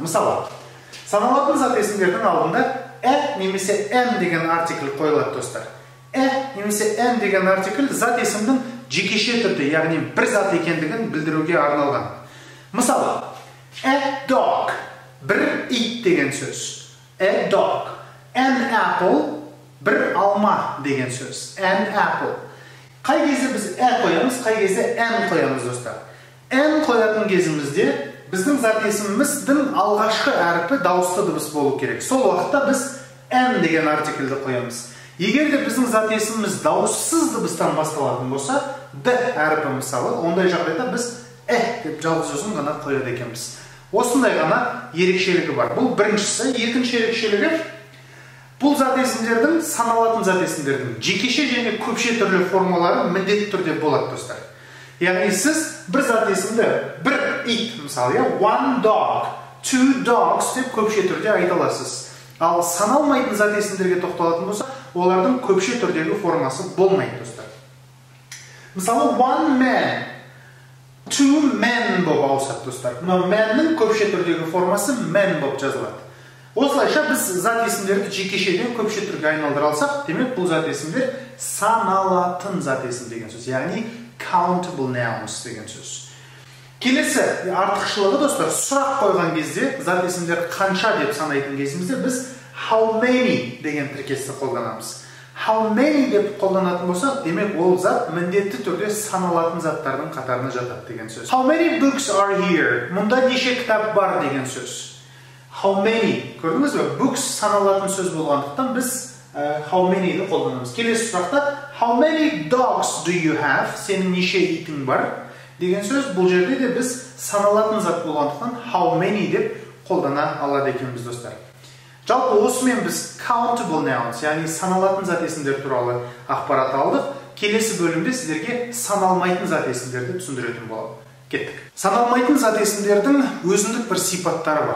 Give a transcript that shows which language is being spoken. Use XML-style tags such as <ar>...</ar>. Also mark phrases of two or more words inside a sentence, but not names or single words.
<kk>Мысалы, саналатын зат есімдердің алдында немесе деген артикль қойылады, достар. Немесе n деген артикль зат есімнің жекеше түрде, яғни бір зат екендігін білдіруге арналған. Мысалы,</kk> <en>a dog,</en> <kk>бір ит деген сөз.</kk> <en>A dog. An apple,</en> <kk>бір алма деген сөз.</kk> <en>An apple.</en> <kk>Қай кезде біз қоямыз, қай кезде n қоямыз, достар. N қоятын кезімізде біздің зат есіміміздің алғашқы әріпі дауысты дыбыс болу керек. Сол уақытта біз n деген артикльді қоямыз. Егер де біздің зат есіміміз дауыссыз дыбыстан басталатын болса, d әріпі мысалы, ондай жағдайда біз деп жалғыз өзін ғана қояды екенбіз. Осындай ғана ерекшелігі бар. Бұл біріншісі. Екінші ерекшелігі, бұл зат есімдердің, саналатын зат есімдердің жекеше және көпше түрлі формалары міндетті түрде болады, достар. Яғни сіз бір зат есімді, бір ит, мысалы,</kk> <en>one dog, two dogs</en> <kk>деп көпше түрде айта аласыз. Ал саналмайтын зат есімдерге тоқталатын болса, олардың көпше түрдегі формасы болмайды, достар. Мысалы,</kk> <en>one man, two men</en> <kk>болып ауысады, достар. Мына manның көпше түрдегі формасы man болып жазылады. Осылайша біз зат есімдерді жекешеден көпше түрге айналдыра алсақ, демек бұл зат есімдер саналатын зат есім деген сөз, яғни</kk> <en>countable nouns</en> <kk>деген сөз. Келесі артықшылығы, достар, сұрақ қойған кезде, зат есімдер қанша деп санайтын кезімізде біз</kk> <en>how many</en> <kk>деген тіркесті қолданамыз.</kk> <en>How many</en> <kk>деп қолданатын болсақ, демек ол зат міндетті түрде саналатын заттардың қатарына жатады деген сөз.</kk> <en>How many books are here?</en> <kk>Мұнда неше кітап бар деген сөз.</kk> <en>How many,</en> <kk>көрдіңіз бе? Books саналатын сөз болғандықтан біз</kk> <en>how many-</en> <kk>ді қолданамыз. Келесі сұрақта</kk> <en>how many dogs do you have?</en> <kk>Сенің неше итің бар? Деген сөз, бұл жерде де біз саналатын зат болғандықтан</kk> <en>how many</en> <kk>деп қолдана алады екенбіз, достар. Жалпы осымен біз</kk> <en>countable nouns,</en> <kk>яғни саналатын зат есімдер туралы ақпарат алдық. Келесі бөлімде сіздерге саналмайтын зат есімдерді түсіндіретін боламын. Кеттік. Саналмайтын зат есімдердің өзіндік бір сипаттары бар.</kk>